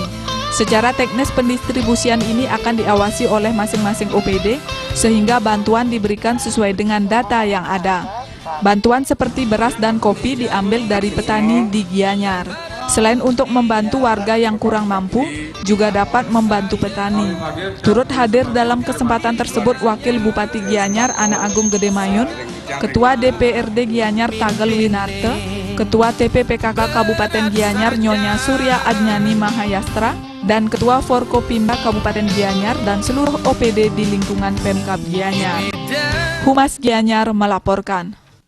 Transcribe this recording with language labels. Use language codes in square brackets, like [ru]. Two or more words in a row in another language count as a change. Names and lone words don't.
[id] Secara teknis pendistribusian ini akan diawasi oleh masing-masing OPD, sehingga bantuan diberikan sesuai dengan data yang ada. Bantuan seperti beras dan kopi diambil dari petani di Gianyar. Selain untuk membantu warga yang kurang mampu, juga dapat membantu petani. Turut hadir dalam kesempatan tersebut Wakil Bupati Gianyar Ana Agung Gede Mayun, Ketua DPRD Gianyar Tagel Winarte, Ketua TPPKK Kabupaten Gianyar Nyonya Surya Adnyani Mahayastra, dan Ketua Forkopimda Kabupaten Gianyar dan seluruh OPD di lingkungan Pemkab Gianyar. Humas Gianyar melaporkan.